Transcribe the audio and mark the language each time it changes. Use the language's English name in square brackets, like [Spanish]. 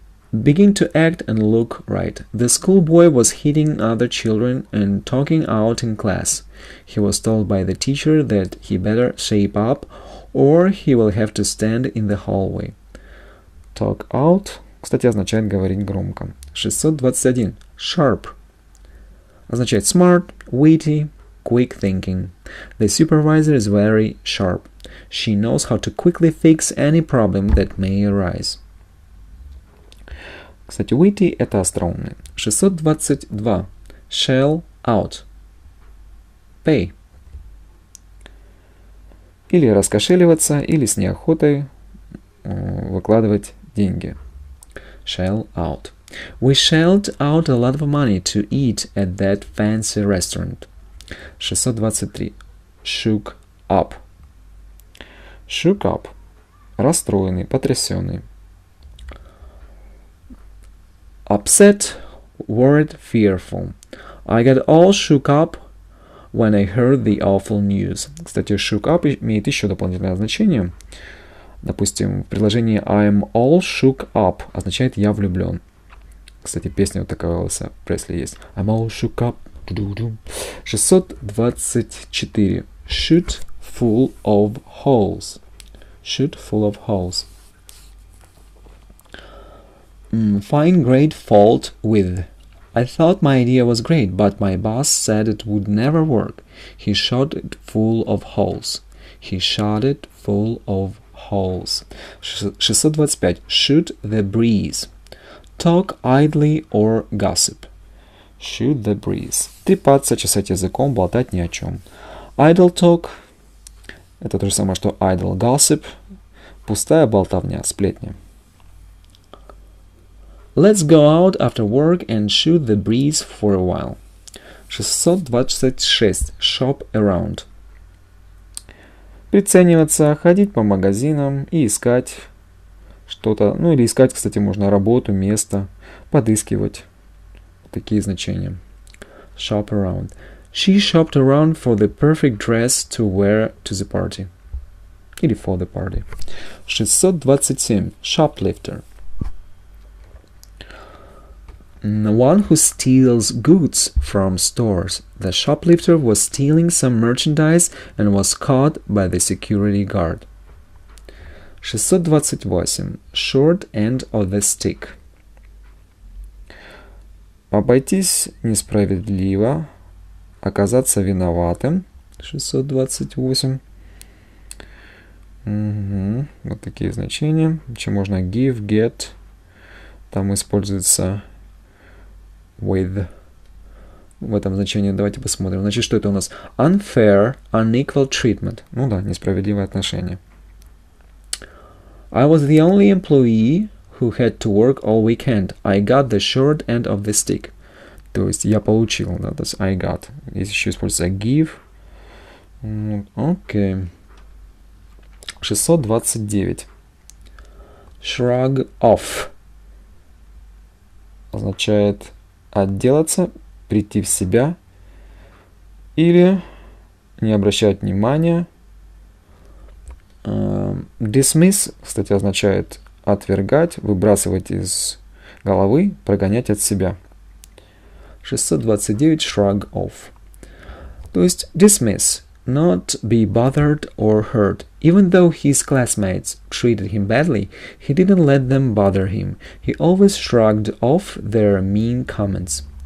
[English] Begin to act and look right. The schoolboy was hitting other children and talking out in class. He was told by the teacher that he better shape up or he will have to stand in the hallway. [Russian] Talk out, кстати, означает говорить громко. [English] 621. Sharp. [Russian] Означает [English] smart, witty, quick thinking. The supervisor is very sharp. She knows how to quickly fix any problem that may arise. [Russian] Кстати, witty – это остроумный. [English] 622. Shell out. Pay. [Russian] Или раскошеливаться, или с неохотой выкладывать деньги. [English] Shell out. We shelled out a lot of money to eat at that fancy restaurant. 623. Shook up. Shook up. [Russian] Расстроенный, потрясенный. [English] Upset, worried, fearful. I got all shook up when I heard the awful news. [Russian] Кстати, shook up имеет еще дополнительное значение. Допустим, в предложении [English] I'm all shook up [Russian] означает «я влюблен». Кстати, песня вот такая у Элвиса Пресли есть. [English] I'm all shook up. 624. Shoot full of holes. Shoot full of holes. Find great fault with. I thought my idea was great, but my boss said it would never work. He shot it full of holes. He shot it full of holes. 625. Shoot the breeze. Talk idly or gossip. Shoot the breeze. [Russian] Трепаться, чесать языком, болтать ни о чем. Idle talk – это то же самое, что idle gossip. Пустая болтовня, сплетня. [English] Let's go out after work and shoot the breeze for a while. 626. Shop around. [Russian] Прицениваться, ходить по магазинам и искать что-то. Ну или искать, кстати, можно работу, место, подыскивать. Такие значения. Shop around. [English] She shopped around for the perfect dress to wear to the party. [Russian] Или [English] for the party. 627. Shoplifter. One who steals goods from stores. The shoplifter was stealing some merchandise and was caught by the security guard. 628. Short end of the stick. [Russian] Обойтись несправедливо, оказаться виноватым. 628. Вот такие значения. Еще можно give, get. Там используется with. В этом значении давайте посмотрим. Значит, что это у нас? [English] Unfair, unequal treatment. [Russian] Ну да, несправедливое отношение. [English] I was the only employee who had to work all weekend. I got the short end of the stick. [Russian] То есть я получил, да, то есть [English] I got. [Russian] Здесь еще используется give. Окей. [English] 629. [Russian] Shrug off означает отделаться, прийти в себя или не обращать внимания. Dismiss, кстати, означает отвергать, выбрасывать из головы, прогонять от себя. [English] 629. Shrug off. [Russian] То есть [English] dismiss, not be bothered or hurt. Even though his classmates treated him badly, he didn't let them bother him. He always shrugged off their mean comments.